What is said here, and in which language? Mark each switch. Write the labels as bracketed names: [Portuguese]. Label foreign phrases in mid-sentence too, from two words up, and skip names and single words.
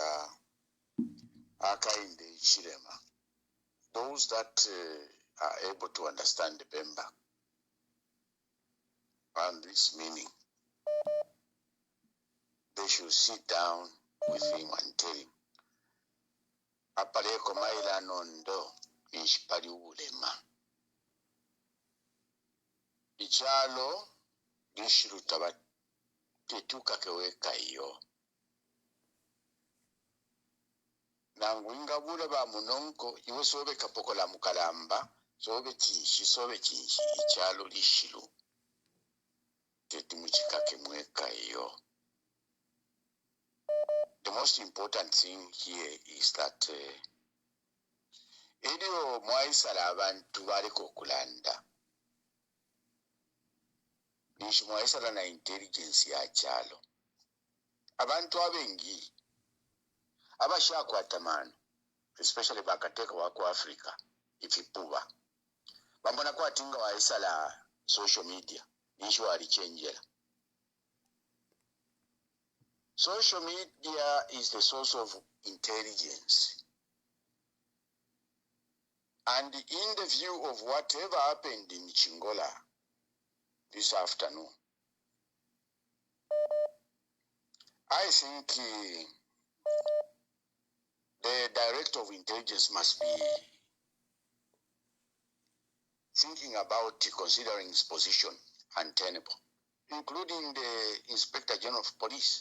[Bemba] Akainde Chirema, [English] those that are able to understand the Bemba and this meaning, they should sit down with him and tell him, [Bemba] Apaleko maila nondo inshipali ulema. Ichalo lishirutaba tetuka keweka iyo. Nanguinga bule ba munonko iwe sobe kapoko la mukalamba, sobe chinshi, ichalo lishiru. Tetumuchika kemweka iyo. [English] The most important thing here is that [Bemba] Edio mwaisala abantu baliko kulanda. Nishi mwaisala na intelligence ya chalo. Abantu abengi abashakwata mano, [English] especially bakateka [Bemba] wako Africa, ifipuba. Bambona kwa tinga waisala [English] social media, [Bemba] nishi walichenjela. [English] Social media is the source of intelligence. And in the view of whatever happened in Chingola this afternoon, I think the director of intelligence must be thinking about considering his position untenable, including the Inspector General of Police.